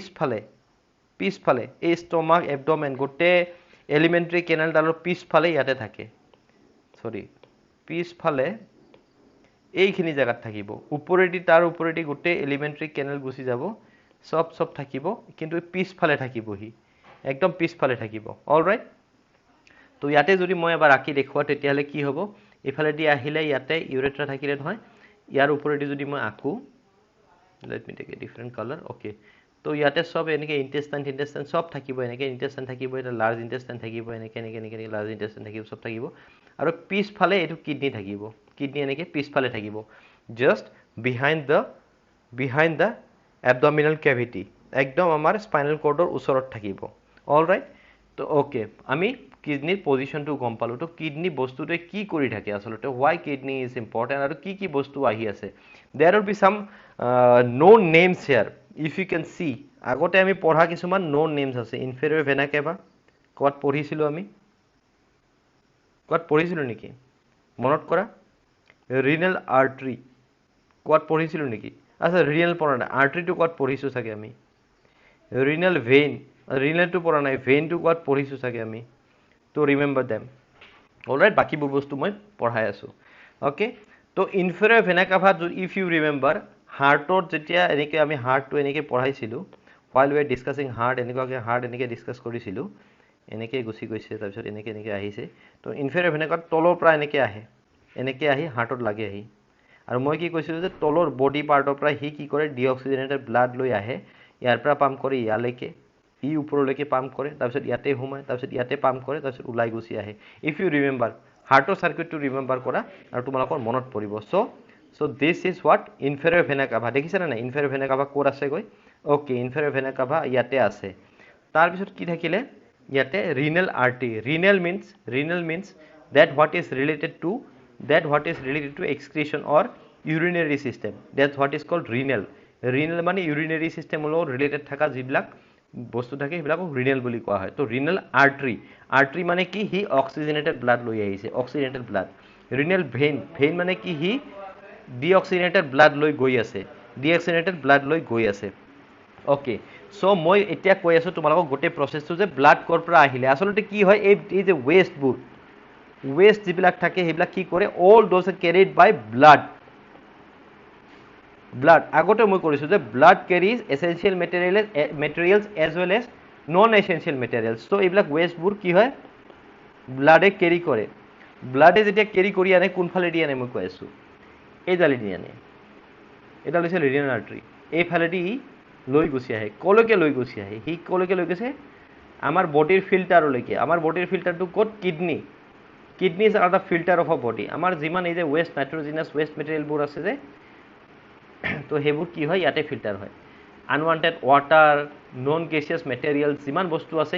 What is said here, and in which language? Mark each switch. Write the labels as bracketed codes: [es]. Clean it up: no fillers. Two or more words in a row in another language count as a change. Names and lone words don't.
[as] পিছফালে এই [en] stomach abdomen [as] গোটে এলিমেন্টাৰী কেনেলডালৰ পিছফালে ইয়াতে থাকে সৰি পিছফালে এইখিনি জায়গাত থাকিব উপৰেদি তাৰ উপৰেদি গোটে [en] alimentary canal [as] গুছি যাব সব থাকিব কিন্তু পিছফালে থাকিবহি একদম পিছফালে থাকিব [en] all right [as] তো ইয়াতে যদি মই এবাৰ আকি দেখুৱা তেতিয়ালে কি হ'ব ইফালে দি আহিলে ইয়াতে ইউৰেথ্ৰা থাকিলে নহয় ইয়াৰ উপৰেদি যদি মই আকু [en] let me take a different color okay [as] তো ইয়াতে সব এনেকে ইন্টেষ্টাইন সব থাকিব এনেকে ইন্টেষ্টাইন থাকিব এটা [en] large intestine [as] থাকিব এনেকে [en] large intestine [as] থাকিব সব থাকিব আৰু পিছফালে এটো কিডনি থাকিব কিডনি এনেকে পিছফালে থাকিব [en] just behind the abdominal cavity [as] একদম আমাৰ স্পাইনাল কৰ্ডৰ ওচৰত থাকিব [en] all right [as] তো ওকে আমি কিডনিৰ পজিশনটো গম পালো তো কিডনি বস্তুটো কি কৰি থাকে আসলতে [en] why kidney is important [as] আৰু কি বস্তু আহি আছে [en] there will be some known names here if you can see [as] আগতে আমি পঢ়া কিছুমান [en] known names [as] আছে [en] inferior vena cava [as] কোৱাত পঢ়িছিলো আমি কোৱাত পঢ়িছিলো নেকি মনত কৰা [en] renal artery [as] কোৱাত পঢ়িছিলো নেকি আচ্ছা renal পঢ়া নাই artery টো কোৱাত পঢ়িছো চাগে আমি [en] renal vein [as] renal টো পঢ়া নাই vein টো কোৱাত পঢ়িছো চাগে আমি তো [en] remember them all right [as] বাকি বস্তু মই পঢ়াই আছো okay তো [en] inferior vena cava if you remember [as] হাৰ্টৰ যেতিয়া এনেকে আমি হাৰ্টটো এনেকে পঢ়াইছিলো [en] while we are discussing heart [as] এনেকুৱাকে হাৰ্ট এনেকে ডিসকাস কৰিছিলো এনেকে গুছি গৈছে তাৰ পিছত এনেকে আহিছে তো [en] inferior vena cava [as] তলৰ পৰা এনেকে আহি হাৰ্টত লাগে আহি আৰু মই কি কৈছিলো যে তলৰ বডি পাৰ্টৰ পৰা হি কি কৰে [en] deoxygenated blood [as] লৈ আহে ইয়াৰ পৰা পাম্প কৰি ইয়ালৈকে ই ওপৰলৈকে পাম্প কৰে তাৰপিছত ইয়াতে সোমায় তাৰপিছত ইয়াতে পাম্প কৰে তাৰপিছত ওলাই গুচি আহে [en] if you remember [as] হাৰ্টৰ সাৰ্কিটটো ৰিমেম্বাৰ কৰা আৰু তোমালোকৰ মনত পৰিব [en] so this is what inferior vena cava [as] দেখিছা না inferior [en] vena cava [as] ক'ত আছে গৈ ওকে [en] inferior vena cava [as] ইয়াতে আছে তাৰ পিছত কি থাকিলে ইয়াতে [en] renal artery renal means that what is related to excretion or urinary system that's what is called renal [as] মানে [en] urinary system [as] লগত related থাকা যিবিলাক বস্তু থাকে সেইবিলাকক renal বুলি কোৱা হয় তো [en] renal artery [as] মানে কি হি [en] oxygenated blood [as] লৈ আহিছে [en] oxygenated blood renal vein [as] মানে কি হি [en] deoxygenated blood [as] লৈ গৈ আছে ওকে সো মই এতিয়া কৈ আছো তোমালোকক গোটে প্ৰসেসটো যে ব্লাড কৰ পৰা আহিলে আসলতে কি হয় এই যে ওয়েস্ট যিবিলাক থাকে সেইবিলাক কি কৰে [en] all those are carried by blood [as] আগতে মই কৰিছো যে [en] blood carries essential materials as well as non essential materials [as] so এইবিলাক ওয়েস্ট বোৰ কি হয় ব্লাডে ক্যাৰি কৰে ব্লাডে যেতিয়া ক্যাৰি কৰি আনে কোনফালে দি আনে মই কৈ আছো এই জালি দি আনে এটা লৈছে ৰেডিনাল আৰ্টাৰি এই ফালেদি লৈ গুছি আহে কলৈকে লৈ গুছি আহে হি কলৈকে লৈ গৈছে আমাৰ বডিৰ ফিল্টাৰলৈকে আমাৰ বডিৰ ফিল্টাৰটো ক'ত [en] kidney is are the filter of a body [as] আমাৰ যিমান এই যে [en] waste nitrogenous waste material [as] বোৰ আছে যে তো হেবোৰ কি হয় ইয়াতে ফিল্টাৰ হয় [en] unwanted water non gaseous material [as] যিমান বস্তু আছে